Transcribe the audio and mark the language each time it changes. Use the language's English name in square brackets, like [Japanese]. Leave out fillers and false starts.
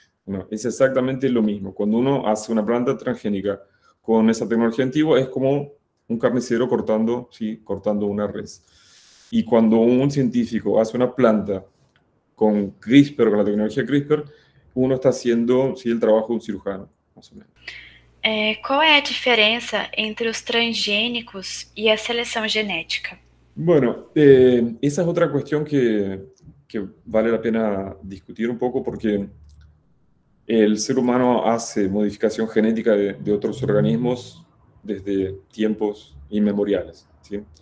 [Spanish] Bueno, es exactamente lo mismo. Cuando uno hace una planta transgénica con esa tecnología antigua, es como un carnicero cortando, ¿sí? Cortando una res. Y cuando un científico hace una planta con CRISPR, con la tecnología CRISPR, uno está haciendo, ¿sí? El trabajo de un cirujano, más o menos. [Portuguese] Qual é a diferença entre os transgênicos e a seleção genética? [Spanish] Bueno, esa es otra cuestión que vale la pena discutir un poco porque el ser humano hace modificación genética de otros organismos desde tiempos inmemoriales, ¿sí?